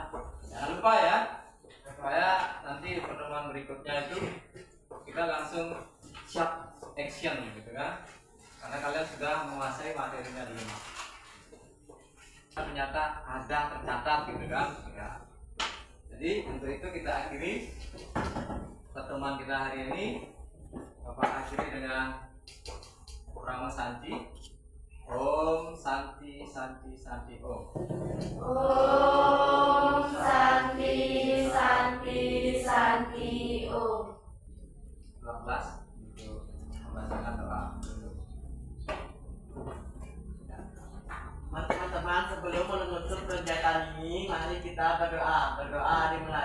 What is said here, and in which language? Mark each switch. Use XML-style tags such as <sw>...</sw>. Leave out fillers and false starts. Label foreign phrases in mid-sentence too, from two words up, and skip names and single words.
<id>Jangan lupa ya, supaya nanti pertemuan berikutnya itu kita langsung siap action gitu kan? Karena kalian sudah menguasai materinya dulu. Ternyata ada tercatat gitu kan? Ya. Jadi untuk itu kita akhiri pertemuan kita hari ini. Bapak akhiri dengan Rama Santi.</id> <sa>Om Santi Santi Santi Om. Om Santi Santi Santi Om.</sa> <id>12 untuk membacakan doa dulu. Teman-teman, sebelum menutup kegiatan ini, mari kita berdoa. Berdoa dimulai</id>